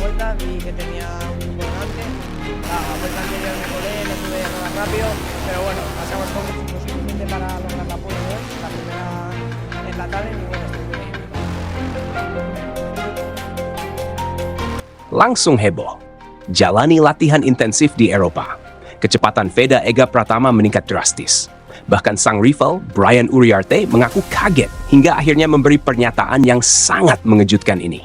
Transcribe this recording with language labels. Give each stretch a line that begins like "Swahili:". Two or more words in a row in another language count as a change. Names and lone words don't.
Spanish: velocidad vi que tenía un buen volante. A vuelta anterior me colé, no pude llegar más rápido, pero bueno, pasamos con lo suficiente para lograr la pole de hoy, la primera en la tarde, y bueno, estoy muy bien.
Indonesian: Langsung heboh. Jalani latihan intensif di Eropa. Kecepatan Veda Ega Pratama meningkat drastis. Bahkan sang rival, Brian Uriarte, mengaku kaget hingga akhirnya memberi pernyataan yang sangat mengejutkan ini.